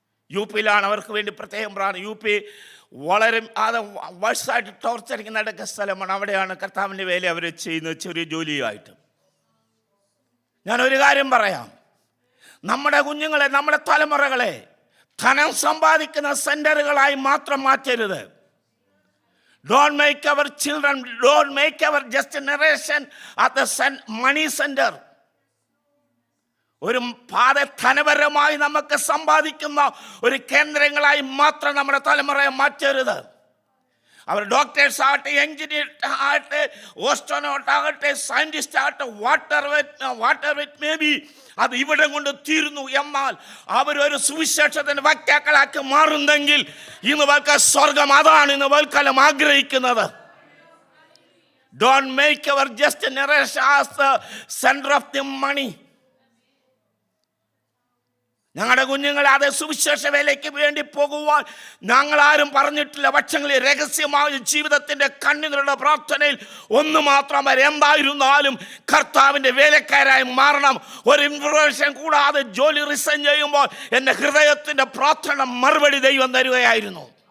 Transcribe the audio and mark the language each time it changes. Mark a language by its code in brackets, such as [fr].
[ml] UP-ലാണ് അവർക്ക് വേണ്ടി പ്രത്യേകം പ്രാണ്. UP വളരെ വർഷമായിട്ട് ടോർച്ചറിങ് നടക്കുന്ന സ്ഥലമാണ്. അവിടെയാണ് കർത്താവിൻ്റെ വേല അവർ ചെയ്യുന്നത്, ചെറിയ ജോലിയായിട്ട്. ഞാനൊരു കാര്യം പറയാം, നമ്മുടെ കുഞ്ഞുങ്ങളെ, നമ്മുടെ തലമുറകളെ ധനം സമ്പാദിക്കുന്ന സെന്ററുകളായി മാത്രം മാറ്റരുത്. [en] Don't make our children, don't make our just generation at the money center. [ml] ഒരു ധനപരമായി നമുക്ക് സമ്പാദിക്കുന്ന ഒരു കേന്ദ്രങ്ങളായി മാത്രം നമ്മുടെ തലമുറയെ മാറ്റരുത്. അവർ ഡോക്ടേഴ്സ് ആകട്ടെ, എഞ്ചിനീയർ ആകട്ടെ, ഓസ്ട്രോനോട്ട് ആകട്ടെ, സയൻറ്റിസ്റ്റ് ആകട്ടെ, [en] water it may be, [ml] അത് ഇവിടെ കൊണ്ട് തീരുന്നു. എന്നാൽ അവരൊരു സുവിശേഷത്തിന് വക്താക്കളാക്കി മാറുന്നെങ്കിൽ ഇന്ന് വൽക്കാലം സ്വർഗം അതാണ് ഇന്ന് വൽക്കാലം ആഗ്രഹിക്കുന്നത്. [en] Don't make our just generation as the center of the money. [ml] ഞങ്ങളുടെ കുഞ്ഞുങ്ങളെ അതേ സുവിശേഷ വേലയ്ക്ക് വേണ്ടി പോകുവാൻ ഞങ്ങളാരും പറഞ്ഞിട്ടില്ല. പക്ഷെങ്കിൽ രഹസ്യമായ ജീവിതത്തിൻ്റെ കണ്ണീരുള്ള പ്രാർത്ഥനയിൽ ഒന്ന് മാത്രം വരെ എന്തായിരുന്നാലും കർത്താവിൻ്റെ വേലക്കാരായി മാറണം. ഒരു ഇൻഫർമേഷൻ കൂടാതെ ജോലി റിസൈൻ ചെയ്യുമ്പോൾ എൻ്റെ ഹൃദയത്തിൻ്റെ പ്രാർത്ഥന മറുപടി ദൈവം തരുകയായിരുന്നു.